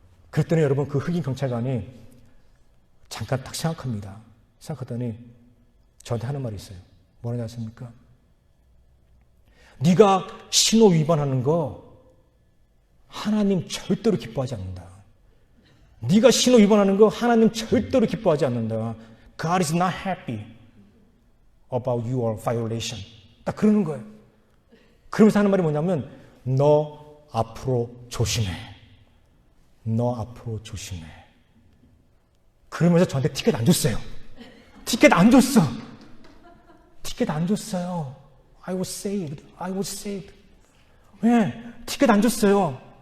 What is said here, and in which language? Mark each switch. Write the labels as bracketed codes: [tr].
[ko] 그랬더니 여러분, 그 흑인 경찰관이 잠깐 딱 생각합니다. 생각하더니 저한테 하는 말이 있어요. 뭐라지 않습니까? 네가 신호 위반하는 거 하나님 절대로 기뻐하지 않는다. 네가 신호 위반하는 거 하나님 절대로 기뻐하지 않는다. [en] God is not happy about your violation. [ko] 딱 그러는 거예요. 그러면서 하는 말이 뭐냐면, 너 앞으로 조심해. 너 앞으로 조심해. 그러면서 저한테 티켓 안 줬어요. 티켓 안 줬어. 티켓 안 줬어요. [en] I was saved. I was saved. [ko] 왜? 티켓 안 줬어요.